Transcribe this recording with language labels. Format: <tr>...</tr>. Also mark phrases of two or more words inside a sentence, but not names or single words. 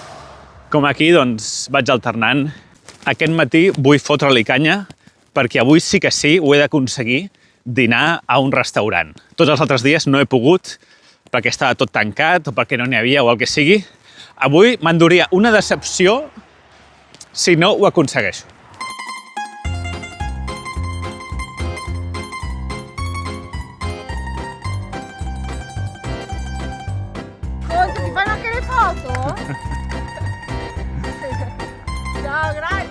<ca>Com aquí, doncs, vaig alternant. Aquest matí vull fotre-li canya perquè avui sí que sí ho he d'aconseguir dinar a un restaurant. Tots els altres dies no he pogut perquè estava tot tancat o perquè no n'hi havia o el que sigui. Avui m'enduria una decepció si no ho aconsegueixo.</ca> <it>Conto, ti fanno anche le foto? Ciao, grazie.</it>